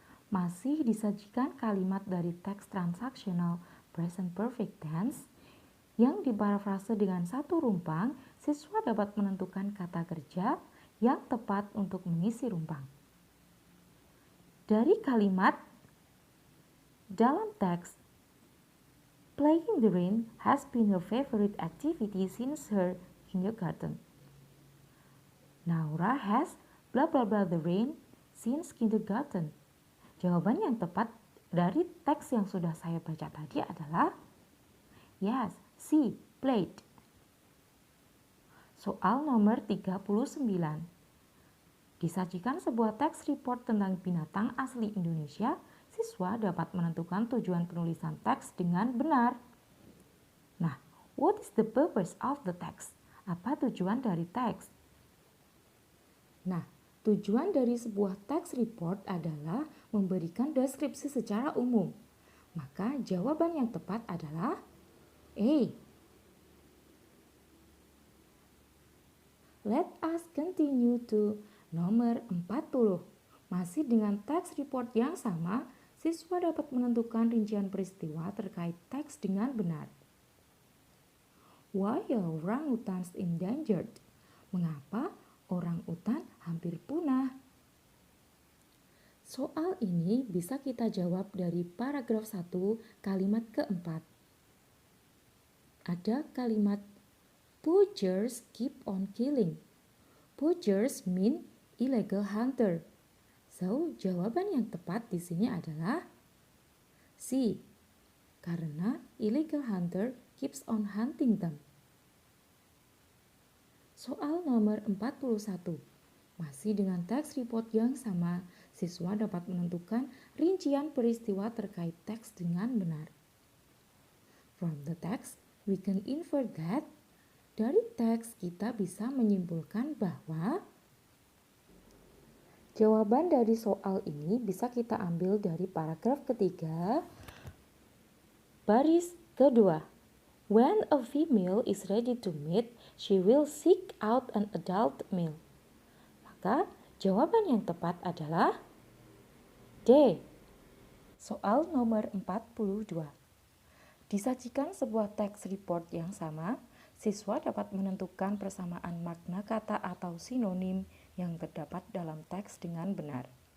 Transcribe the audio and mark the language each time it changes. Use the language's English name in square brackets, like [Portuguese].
[Indonesian] Masih disajikan kalimat dari teks transaksional present perfect tense yang diparafrase dengan satu rumpang, siswa dapat menentukan kata kerja yang tepat untuk mengisi rumpang. Dari kalimat dalam teks, [English] playing the rain has been her favorite activity since her kindergarten. Naura has blah blah blah the rain since kindergarten. [Indonesian] Jawaban yang tepat dari teks yang sudah saya baca tadi adalah yes, C, played. Soal nomor 39. Disajikan sebuah teks report tentang binatang asli Indonesia, siswa dapat menentukan tujuan penulisan teks dengan benar. [English] Nah, what is the purpose of the text? [Indonesian] Apa tujuan dari teks? Nah, tujuan dari sebuah teks report adalah memberikan deskripsi secara umum. Maka jawaban yang tepat adalah A. [English] Let us continue to Nomor 40. [Indonesian] Masih dengan teks report yang sama, siswa dapat menentukan rincian peristiwa terkait teks dengan benar. [English] Why are orangutans endangered? [Indonesian] Mengapa orang utan hampir punah? Soal ini bisa kita jawab dari paragraf 1 kalimat keempat. Ada kalimat [English] poachers keep on killing. Poachers mean illegal hunter. [Indonesian] So, jawaban yang tepat di sini adalah C. Karena [English] illegal hunter keeps on hunting them. [Indonesian] Soal nomor 41. Masih dengan teks report yang sama, siswa dapat menentukan rincian peristiwa terkait teks dengan benar. [English] From the text, we can infer that. [Indonesian] Dari teks kita bisa menyimpulkan bahwa jawaban dari soal ini bisa kita ambil dari paragraf ketiga, baris kedua. [English] When a female is ready to mate, she will seek out an adult male. [Indonesian] Maka jawaban yang tepat adalah D. Soal nomor 42. Disajikan sebuah teks report yang sama, siswa dapat menentukan persamaan makna kata atau sinonim yang terdapat dalam teks dengan benar.